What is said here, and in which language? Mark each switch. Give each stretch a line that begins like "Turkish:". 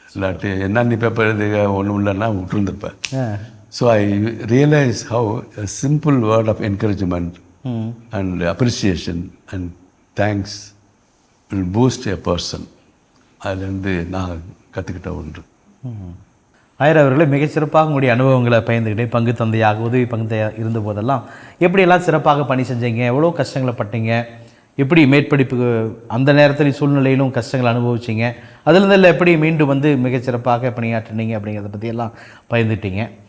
Tamil: இல்லாட்டி என்ன நீ பேப்பர் எழுதுக ஒன்றும் இல்லைன்னா விட்டுருந்துருப்பேன்.
English: So I realise how a simple word of encouragement and appreciation and thanks will boost a person.
Tamil: அதுலேருந்து நான் கற்றுக்கிட்ட ஒன்று. ஆயர் அவர்களே, மிகச்சிறப்பாக உங்களுடைய அனுபவங்களை பயந்துக்கிட்டே பங்கு தந்தையாக உதவி பங்கு இருந்த போதெல்லாம் எப்படியெல்லாம் சிறப்பாக பணி செஞ்சீங்க, எவ்வளோ கஷ்டங்களை பட்டீங்க, எப்படி மேற்படிப்புக்கு அந்த நேரத்தில் சூழ்நிலையிலும் கஷ்டங்களை அனுபவிச்சிங்க, அதுலேருந்து எப்படி மீண்டும் வந்து மிகச்சிறப்பாக பணியாற்றினீங்க அப்படிங்கிறத பற்றியெல்லாம் பயந்துட்டீங்க.